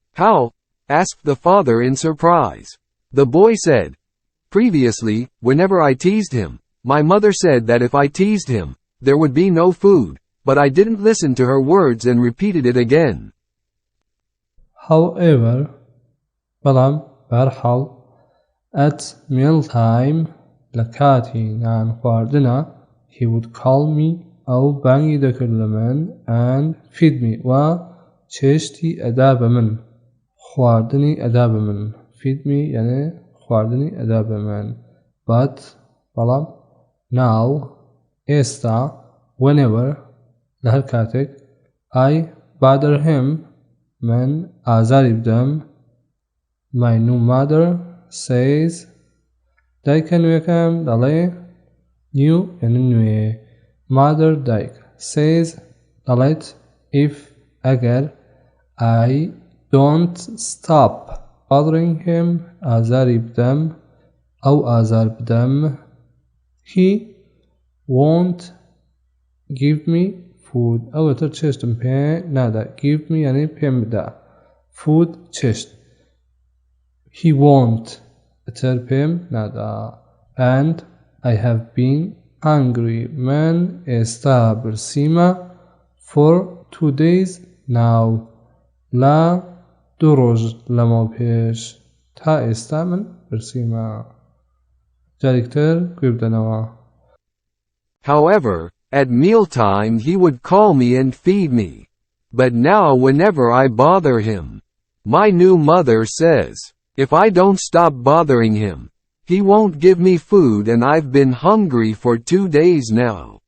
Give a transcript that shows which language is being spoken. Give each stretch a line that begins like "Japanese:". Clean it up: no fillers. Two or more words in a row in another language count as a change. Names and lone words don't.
English: asked the father in surprise. The boy said, Previously, whenever I teased him, my mother said that if I teased him, there would be no food, but I didn't listen to her words and repeated it again. However,
Central Kurdish: بەڵام بەهەرحاڵ
English: at mealtime
Central Kurdish: لە کاتی نان خواردنە
English: he would call me
Central Kurdish: ئەو بانگی دەکرد لە من
English: and feed me
Central Kurdish: و چێشتی ئەدا بە من خواردنی ئەدا بە من
English: feed me
Central Kurdish: یعنی خواردنی ئەدا بە من but بەڵام now ئێستا whenever لە هەر کاتێک
English: I bother him
Central Kurdish: من ئازاری بدەم
English: my new mother says
Central Kurdish: دایکە نوێەکەم دەڵێ new یعنی نوێ mother دایک says دەڵێت if ئەگەر
English: I don't stop bothering him
Central Kurdish: ئازاری بدەم ئەو ئازار بدەم
English: he won't give me food
Central Kurdish: ئەوەتر چێشتم پێ نادا
English: give me
Central Kurdish: یعنی پێم بدە food چێشت
English: he won't
Central Kurdish: ئەتر پێم نادا
English: and I have been hungry
Central Kurdish: من ئێستا برسیمە
English: for 2 days now
Central Kurdish: لا 2 ڕۆژ لەمەو پێش تا ئێستا من برسیمە جارێکتر گوێ بدەنەوە.
English: However, at mealtime he would call me and feed me. But now whenever I bother him, my new mother says, if I don't stop bothering him, he won't give me food and I've been hungry for 2 days now.